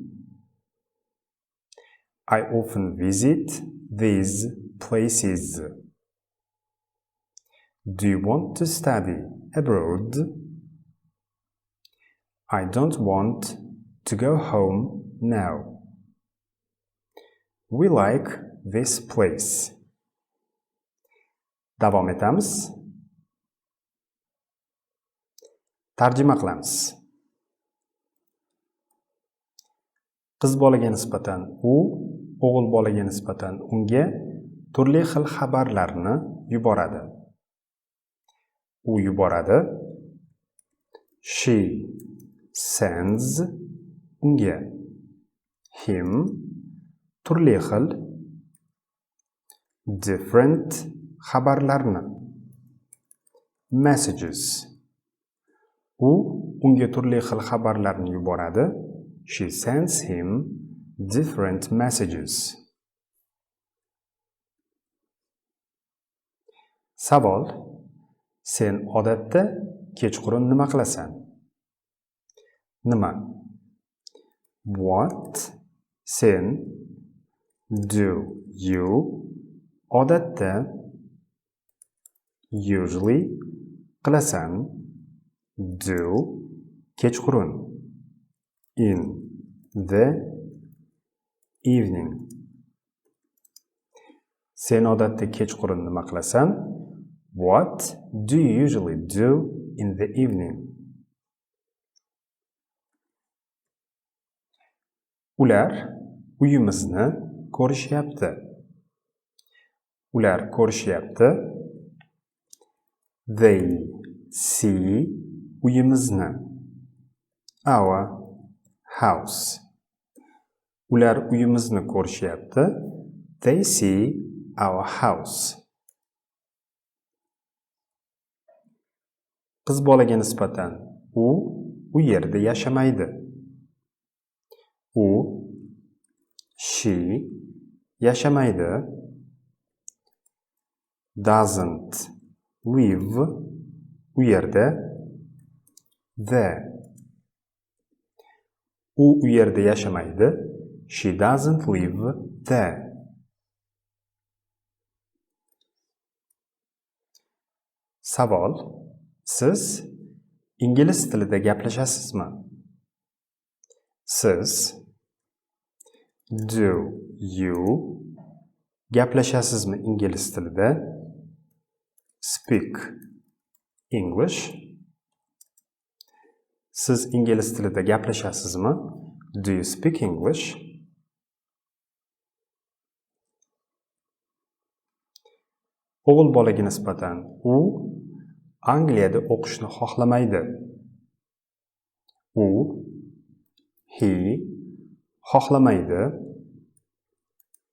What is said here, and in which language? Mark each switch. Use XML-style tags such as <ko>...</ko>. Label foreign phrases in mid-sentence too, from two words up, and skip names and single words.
<en>I often visit these places. Do you want to study abroad? I don't want to go home now. We like this place.</en> <uz>Davom etamiz. Tarjima qilamiz. Qiz bolaga nisbatan u, o'g'il bolaga nisbatan unga turli xil xabarlarni yuboradi. U yuboradi.</uz> <en>She sends unga.</en> <uz>Him turli xil different xabarlarni.</uz> <en>Messages.</en> <uz>U unga turli xil xabarlarni yuboradi.</uz> <en>She sends him different messages.</en> <uz>Savol. Sen odatda kechqurun nima qilasan? Nima?</uz> <en>What? Sen. Do you?</en> <uz>Odatda. Usually. Qilasan. Do. Kechqurun.</uz> <en>In the evening.</en> <uz>Sen odatda kechqurun nima qilasan?</uz> <en>What do you usually do in the evening?</en> <uz>Ular uyimizni ko'rishyapti. Ular ko'rishyapti.</uz> <en>They see uyimizni. Our house.</en> <uz>Ular uyimizni ko'rishyapti.</uz> <en>They see our house.</en> <uz>Qiz bolaga nisbatan u yerda yashamaydi. U, she yashamaydi.</uz> <en>Doesn't live</en> <uz>u yerda. There. U yerda yashamaydi.</uz> <en>She doesn't live there.</en> <uz>Savol. Siz ingliz tilida gaplashasizmi? Siz.</uz> <en>Do you</en> <uz>gaplashasizmi ingliz tilida?</uz> <en>Speak English.</en> <uz>Siz ingliz tilida gaplashasizmi?</uz> <en>Do you speak English?</en> <uz>O'g'il bolaga nisbatan u Angliyada o'qishni xohlamaydi. U, he xohlamaydi.</uz>